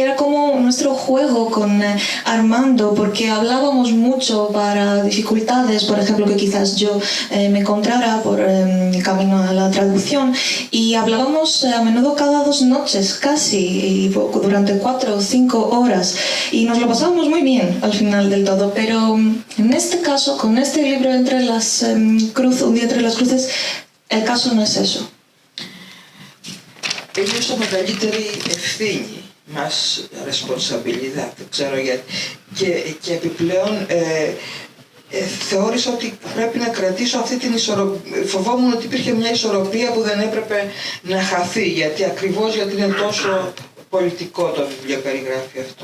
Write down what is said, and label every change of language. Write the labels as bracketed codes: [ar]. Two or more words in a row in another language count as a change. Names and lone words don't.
[es] era como nuestro juego con Armando, porque hablábamos mucho para dificultades, por ejemplo, que quizás yo me encontrara por mi camino a la traducción, y hablábamos a menudo cada 2 noches, casi, y durante 4 o 5 horas, y nos lo pasábamos muy bien al final del todo, pero en este caso, con este libro Un día entre las cruces, el caso no es eso. [el] Ένιωσα μεγαλύτερη ευθύνη, μας responsabilidad, δεν ξέρω γιατί, και επιπλέον θεώρησα ότι πρέπει να κρατήσω αυτή την ισορροπία. Φοβόμουν ότι υπήρχε μια ισορροπία που δεν έπρεπε να χαθεί, γιατί είναι τόσο πολιτικό το βιβλίο περιγράφει αυτό.